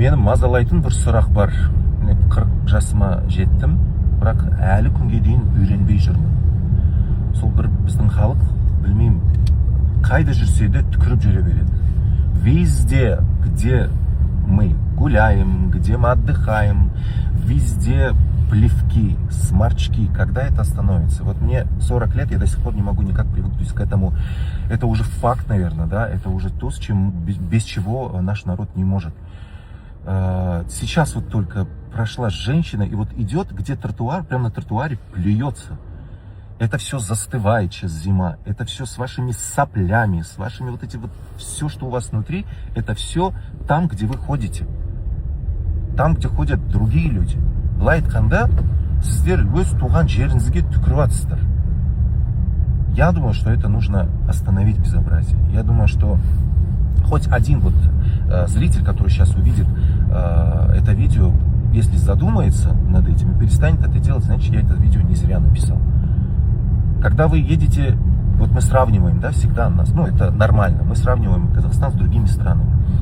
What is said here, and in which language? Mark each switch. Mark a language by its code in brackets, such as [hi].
[kk] мазалайтын бір сұрақ бар. 40 жасыма жеттім, бірақ әлі күнге дейін үйренбей жүрмін. Сол бір біздің халық, білмеймін, қайда жүрсе де түкіріп жүре береді. [ru] Везде, где мы гуляем, где мы отдыхаем, везде плевки, сморчки. Когда это остановится? Вот мне 40 лет, я до сих пор не могу никак привыкнуть к этому. Это уже факт, наверное, да? Это уже то, без чего наш народ не может. Сейчас вот только прошла женщина, и вот идет, где тротуар, прямо на тротуаре плюется. Это все застывает, сейчас зима. Это все с вашими соплями, с вашими вот эти вот... Все, что у вас внутри, это все там, где вы ходите. Там, где ходят другие люди. [kk] Былай айтқанда, сіздер өз туған жеріңізге түкіріп жатсыздар. [ru] Я думаю, что это нужно остановить безобразие. Я думаю, что хоть один вот зритель, который сейчас увидит это видео, если задумается над этим и перестанет это делать, значит, я это видео не зря написал. Когда вы едете, вот мы сравниваем, да, всегда нас, ну это нормально, мы сравниваем Казахстан с другими странами.